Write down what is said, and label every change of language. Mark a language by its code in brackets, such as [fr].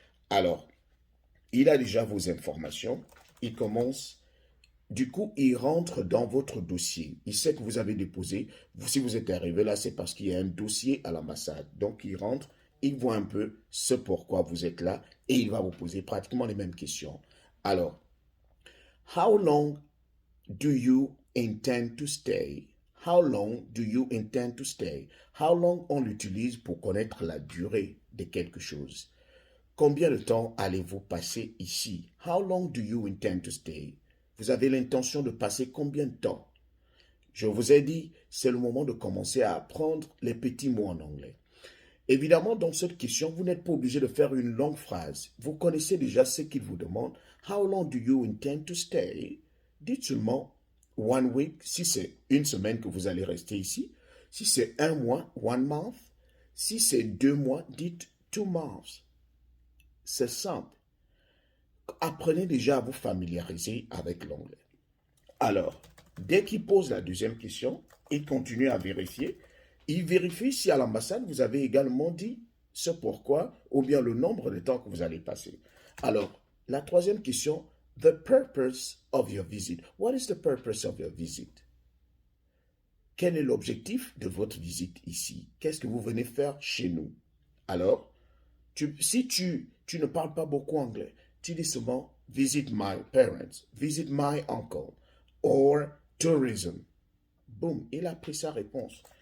[fr] Alors, il a déjà vos informations. Il commence. Du coup, il rentre dans votre dossier. Il sait que vous avez déposé. Si vous êtes arrivé là, c'est parce qu'il y a un dossier à l'ambassade. Donc, il rentre. Il voit un peu ce pourquoi vous êtes là et il va vous poser pratiquement les mêmes questions. [en] Alors, how long do you intend to stay? How long do you intend to stay? How long [fr] on l'utilise pour connaître la durée de quelque chose. Combien de temps allez-vous passer ici? [en] How long do you intend to stay? [fr] Vous avez l'intention de passer combien de temps? Je vous ai dit, c'est le moment de commencer à apprendre les petits mots en anglais. Évidemment, dans cette question, vous n'êtes pas obligé de faire une longue phrase. Vous connaissez déjà ce qu'il vous demande. [en] How long do you intend to stay? [fr] Dites seulement [en] one week, [fr] si c'est une semaine que vous allez rester ici. Si c'est un mois, [en] one month. [fr] Si c'est 2 mois, dites [en] 2 months. [fr] C'est simple. Apprenez déjà à vous familiariser avec l'anglais. Alors, dès qu'il pose la deuxième question, il continue à vérifier. Il vérifie si à l'ambassade, vous avez également dit ce pourquoi ou bien le nombre de temps que vous allez passer. Alors, la troisième question, [en] the purpose of your visit. What is the purpose of your visit? [fr] Quel est l'objectif de votre visite ici? Qu'est-ce que vous venez faire chez nous? Alors, si tu ne parles pas beaucoup anglais, tu dis seulement [en] visit my parents, visit my uncle, or tourism. [fr] Boum, il a pris sa réponse.